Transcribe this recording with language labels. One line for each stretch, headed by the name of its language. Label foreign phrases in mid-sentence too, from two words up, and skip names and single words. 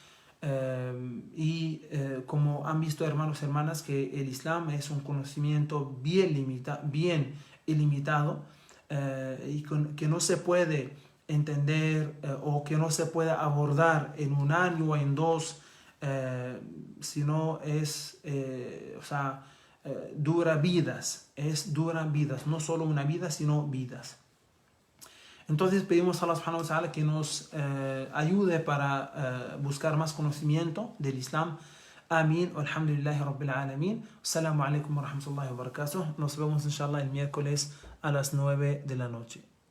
Spanish: Islam, Como han visto hermanos y hermanas, que el Islam es un conocimiento bien ilimitado, que no se puede entender o que no se puede abordar en un año o en dos, sino dura vidas, no solo una vida, sino vidas. Entonces pedimos a Allah
Arabic: سبحانه وتعالى
Spanish: que nos ayude para buscar más conocimiento del Islam. Amén.
Arabic: الحمد لله رب العالمين. السلام عليكم ورحمة الله وبركاته.
Spanish: Nos vemos inshallah el miércoles a las 9 de la noche.